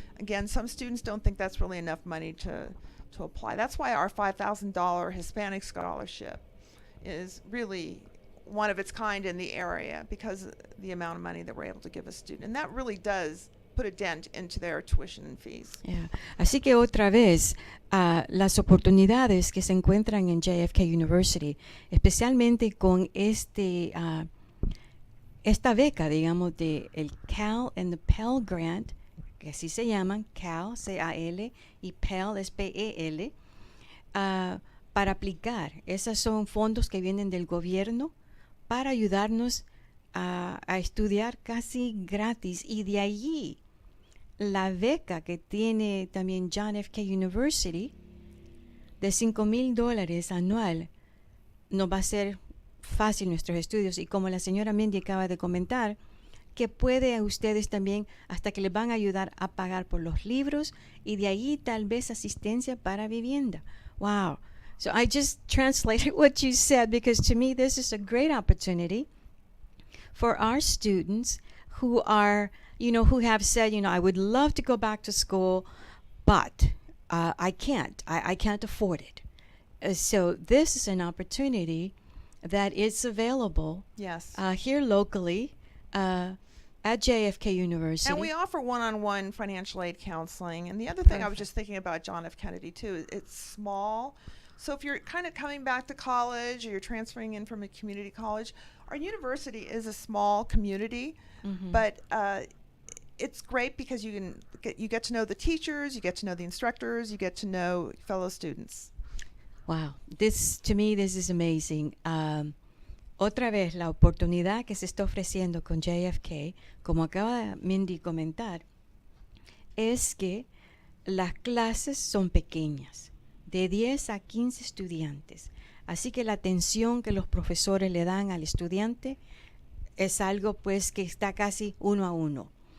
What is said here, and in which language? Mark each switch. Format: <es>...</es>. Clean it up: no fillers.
<en>Again, some students don't think that's really enough money to apply. That's why our $5,000 Hispanic scholarship is really one of its kind in the area, because of the amount of money that we're able to give a student, and that really does put a dent into their tuition and fees. Yeah.</en> <es>Así que otra vez, las oportunidades que se encuentran en JFK University, especialmente con esta beca, digamos, de el Cal and the Pell Grant, que así se llaman, Cal, C-A-L, y Pell es P-E-L, para aplicar. Esos son fondos que vienen del gobierno para ayudarnos a estudiar casi gratis, y de allí la beca que tiene también John F. K. University de $5,000 anual nos va a hacer fácil nuestros estudios, y como la señora Mindy acaba de comentar, que puede a ustedes también hasta que les van a ayudar a pagar por los libros, y de ahí tal vez asistencia para vivienda.</es> <en>Wow. So I just translated what you said, because to me this is a great opportunity for our students who are, who have said, I would love to go back to school, but I can't. I can't afford it. So this is an opportunity that is available here locally at JFK University. And we offer one-on-one financial aid counseling. And the other thing I was just thinking about John F. Kennedy too, it's small. So if you're kind of coming back to college, or you're transferring in from a community college, our university is a small community, but it's great because you get to know the teachers, you get to know the instructors, you get to know fellow students. Wow, to me, this is amazing.</en> <es>Otra vez, la oportunidad que se está ofreciendo con JFK, como acaba Mindy comentar, es que las clases son pequeñas, de 10 a 15 estudiantes. Así que la atención que los profesores le dan al estudiante es algo pues que está casi 1 a 1.</es>